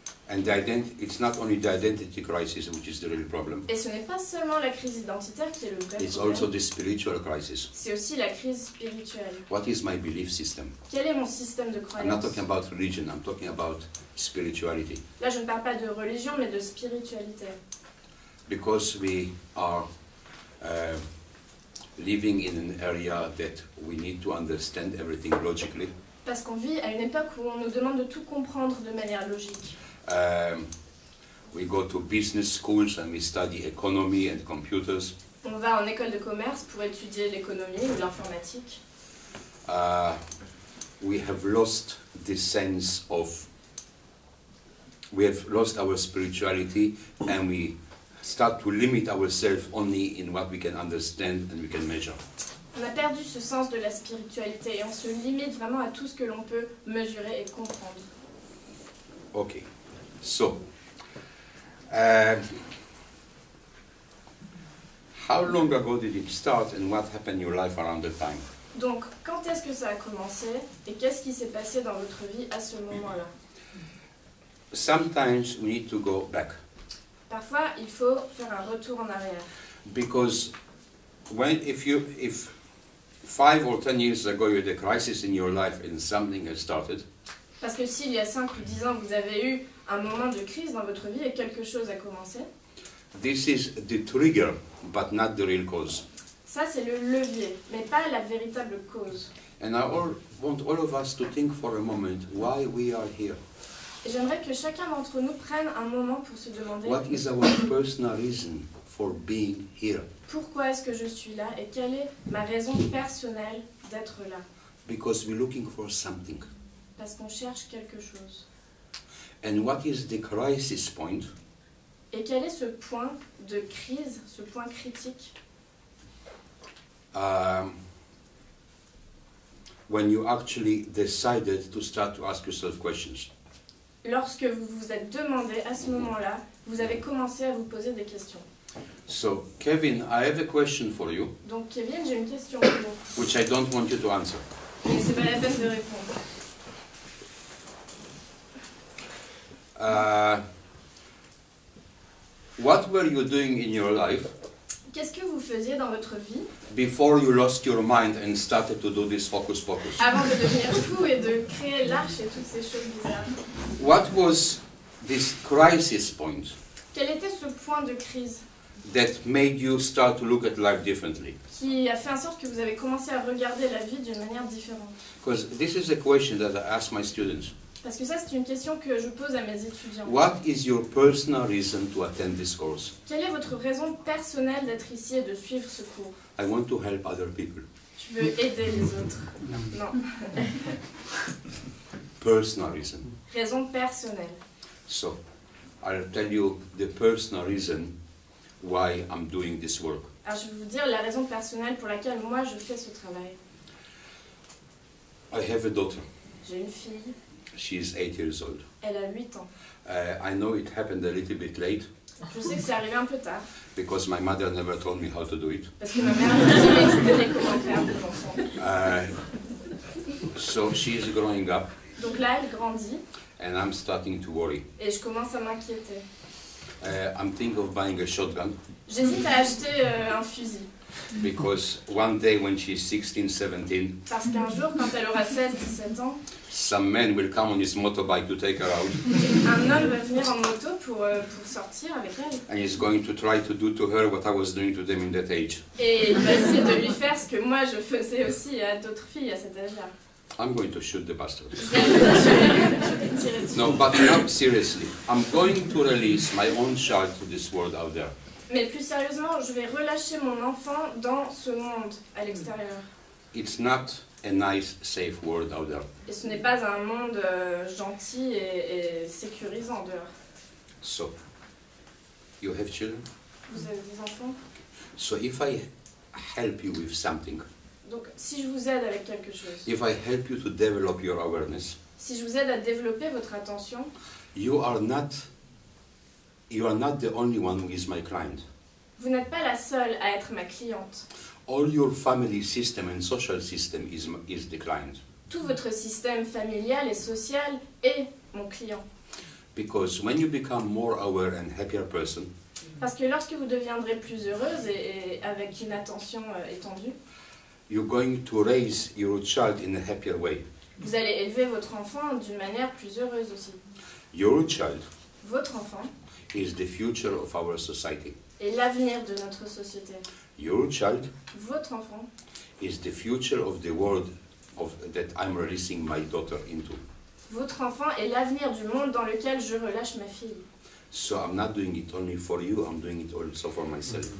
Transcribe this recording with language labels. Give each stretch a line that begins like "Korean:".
English: And it's not only the identity crisis which is the real problem.
French: Et ce n'est pas seulement la crise identitaire qui est le vrai
English: It's
French: problème.
English: also the spiritual crisis.
French: C'est aussi la crise spirituelle.
English: What is my belief system?
French: Quel est mon système de
English: I'm not
French: croyance?
English: talking about religion, I'm talking about spirituality.
French: Là, je ne parle pas de religion, mais de spiritualité.
English: Because we are living in an area that we need to understand everything logically.
French: Parce qu'on vit à une époque où on nous demande de tout comprendre de manière logique.
English: We go to business schools and we study economy and computers.
French: On va en école de commerce pour étudier l'économie ou l'informatique.
English: We have lost the sense of, we have lost our spirituality and we start to limit ourselves only in what we can understand and we can measure.
French: On a perdu ce sens de la spiritualité et on se limite vraiment à tout ce que l'on peut mesurer et comprendre.
English: Okay, so how long ago did it start and what happened in your life around the time?
French: Donc, quand est-ce que ça a commencé et qu'est-ce qui s'est passé dans votre vie à ce moment-là?
English: Sometimes we need to go back.
French: Parfois, il faut faire un retour en arrière.
English: Because if 5 or 10 years ago you had a crisis in your life and something has started,
French: Parce que s'il y a 5 ou 10 ans, vous avez eu un moment de crise dans votre vie et quelque chose a commencé,
English: this is the trigger, but not the real cause.
French: ça c'est le levier, mais pas la véritable cause.
English: And I want all of us to think for a moment why we are here.
French: Et j'aimerais que chacun d'entre nous prenne un moment pour se demander
English: What is our personal reason for being here?
French: pourquoi est-ce que je suis là et quelle est ma raison personnelle d'être là.
English: Because we're looking for something.
French: Parce qu'on cherche quelque chose.
English: And what is the crisis point?
French: Et quel est ce point de crise, ce point critique?
English: When you actually decided to start to ask yourself questions.
French: Lorsque vous vous êtes demandé à ce moment-là, vous avez commencé à vous poser des questions.
English: So, Kevin, I have a question for you,
French: Donc Kevin, j'ai une question pour vous.
English: which I don't want you to answer.
French: Mais c'est pas la peine de répondre.
English: What were you doing in your life
French: Qu'est-ce que vous faisiez dans votre vie
English: before you lost your mind and started to do this focus?
French: avant de devenir fou et de créer l'arche et toutes ces choses bizarres?
English: What was this crisis point
French: Quel était ce point de crise
English: that made you start to look at life differently?
French: qui a fait en sorte que vous avez commencé à regarder la vie d'une manière différente?
English: Because this is a question that I ask my students.
French: Parce que ça, c'est une question que je pose à mes étudiants.
English: What is your personal reason to attend this course?
French: Quelle est votre raison personnelle d'être ici et de suivre ce cours?
English: I want to help other people.
French: Je veux aider les autres. Non.
English: Personal reason.
French: Raison personnelle.
English: So, I'll tell you the personal reason why I'm doing this work.
French: Alors, je vais vous dire la raison personnelle pour laquelle moi je fais ce travail.
English: I have a daughter.
French: J'ai une fille.
English: She's 8 years old.
French: Elle a 8 ans.
English: I know it happened a little bit late
French: Je sais que c'est arrivé un peu tard.
English: because my mother never told me how to do it.
French: Parce que ma mère ne m'a jamais expliqué comment faire des enfants.
English: So she's growing up
French: Donc là, elle grandit
English: and I'm starting to worry.
French: et je commence à m'inquiéter.
English: I'm thinking of buying a shotgun
French: J'hésite à acheter un fusil.
English: Because one day when she's 16, 17,
French: Parce qu'un jour, quand elle aura 16-17 ans,
English: some man will come on his motorbike to take her out,
French: un homme va venir en moto pour sortir avec elle.
English: and he's going to try to do to her what I was doing to them in that age.
French: Et il va essayer de lui faire ce que moi je faisais aussi à d'autres filles à cet âge-là.
English: I'm going to shoot the bastard.
French: Je vais le tirer dessus.
English: No, but now, seriously, I'm going to release my own child to this world out there.
French: Mais plus sérieusement, je vais relâcher mon enfant dans ce monde à l'extérieur.
English: It's not a nice, safe world out there.
French: Et ce n'est pas un monde gentil et sécurisant dehors.
English: So, you have children?
French: Vous avez des enfants?
English: So if I help you with something,
French: Donc si je vous aide avec quelque chose,
English: if I help you to develop your awareness,
French: si je vous aide à développer votre attention,
English: you are not the only one who is my client.
French: vous n'êtes pas la seule à être ma cliente.
English: All your family system and social system is the client.
French: Tout votre système familial et social est mon client.
English: Because when you become more aware and happier person,
French: Parce que lorsque vous deviendrez plus heureuse et avec une attention étendue,
English: you're going to raise your child in a happier way.
French: vous allez élever votre enfant d'une manière plus heureuse aussi.
English: Your child
French: Votre enfant
English: is the future of our society.
French: est l'avenir de notre société.
English: Your child
French: Votre enfant
English: is the future of the world that I'm releasing my daughter into.
French: Votre enfant est l'avenir du monde dans lequel je relâche ma fille.
English: So I'm not doing it only for you, I'm doing it also for myself.